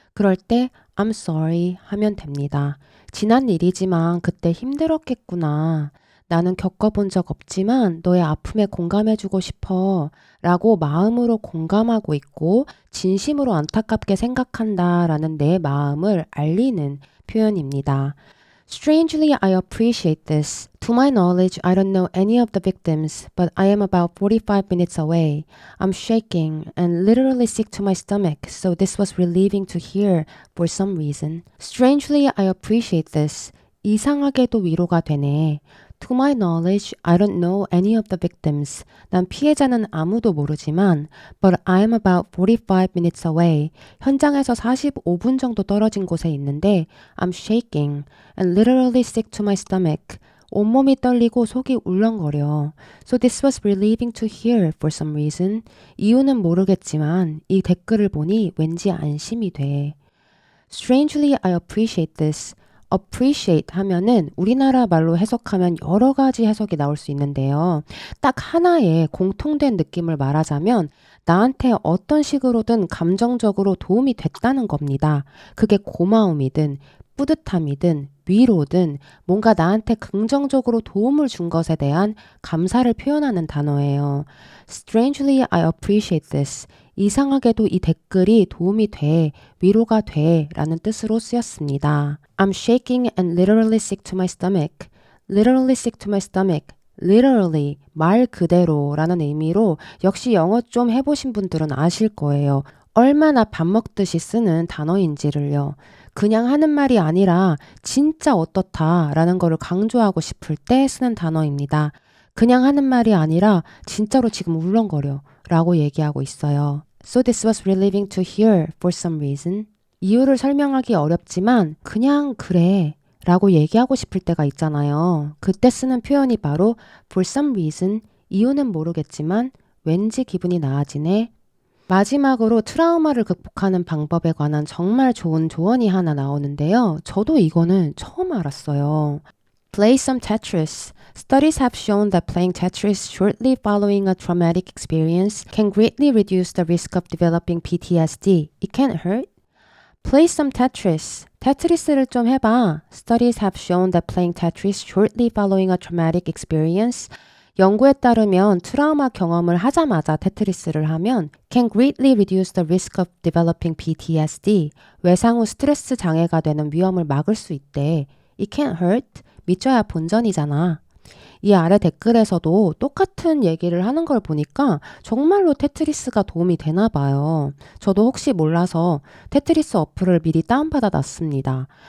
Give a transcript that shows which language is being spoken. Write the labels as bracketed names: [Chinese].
[Korean] 그럴 때 [English] I'm sorry [Korean] 하면 됩니다. 지난 일이지만 그때 힘들었겠구나. 나는 겪어본 적 없지만 너의 아픔에 공감해주고 싶어 라고 마음으로 공감하고 있고 진심으로 안타깝게 생각한다 라는 내 마음을 알리는 표현입니다. [English] Strangely, I appreciate this. To my knowledge, I don't know any of the victims, but I am about 45 minutes away. I'm shaking and literally sick to my stomach, so this was relieving to hear for some reason. Strangely, I appreciate this. [Korean] 이상하게도 위로가 되네. [English] To my knowledge, I don't know any of the victims. [Korean] 난 피해자는 아무도 모르지만 [English] but I'm about 45 minutes away. [Korean] 현장에서 45분 정도 떨어진 곳에 있는데 [English] I'm shaking and literally sick to my stomach. [Korean] 온몸이 떨리고 속이 울렁거려. [English] So this was relieving to hear for some reason. [Korean] 이유는 모르겠지만 이 댓글을 보니 왠지 안심이 돼. [English] Strangely, I appreciate this. [Korean] appreciate 하면은 우리나라 말로 해석하면 여러 가지 해석이 나올 수 있는데요. 딱 하나의 공통된 느낌을 말하자면 나한테 어떤 식으로든 감정적으로 도움이 됐다는 겁니다. 그게 고마움이든 뿌듯함이든 위로든 뭔가 나한테 긍정적으로 도움을 준 것에 대한 감사를 표현하는 단어예요. Strangely, I appreciate this. 이상하게도 이 댓글이 도움이 돼, 위로가 돼 라는 뜻으로 쓰였습니다. [English] I'm shaking and literally sick to my stomach. Literally sick to my stomach. [Korean] Literally, 말 그대로 라는 의미로 역시 영어 좀 해보신 분들은 아실 거예요. 얼마나 밥 먹듯이 쓰는 단어인지를요. 그냥 하는 말이 아니라 진짜 어떻다 라는 거를 강조하고 싶을 때 쓰는 단어입니다. 그냥 하는 말이 아니라 진짜로 지금 울렁거려 라고 얘기하고 있어요. [English] So this was relieving to hear for some reason. [Korean] 이유를 설명하기 어렵지만 그냥 그래 라고 얘기하고 싶을 때가 있잖아요. 그때 쓰는 표현이 바로 [English] for some reason, [Korean] 이유는 모르겠지만 왠지 기분이 나아지네. 마지막으로 트라우마를 극복하는 방법에 관한 정말 좋은 조언이 하나 나오는데요. 저도 이거는 처음 알았어요. [English] Play some Tetris. Studies have shown that playing Tetris shortly following a traumatic experience can greatly reduce the risk of developing PTSD. It can't hurt. Play some Tetris. [Korean] 테트리스를 좀 해봐. [English] Studies have shown that playing Tetris shortly following a traumatic experience. [Korean] 연구에 따르면 트라우마 경험을 하자마자 테트리스를 하면 [English] can greatly reduce the risk of developing PTSD. [Korean] 외상 후 스트레스 장애가 되는 위험을 막을 수 있대. [English] It can't hurt. [Korean] 믿져야 본전이잖아. 이 아래 댓글에서도 똑같은 얘기를 하는 걸 보니까 정말로 테트리스가 도움이 되나 봐요. 저도 혹시 몰라서 테트리스 어플을 미리 다운받아 놨습니다.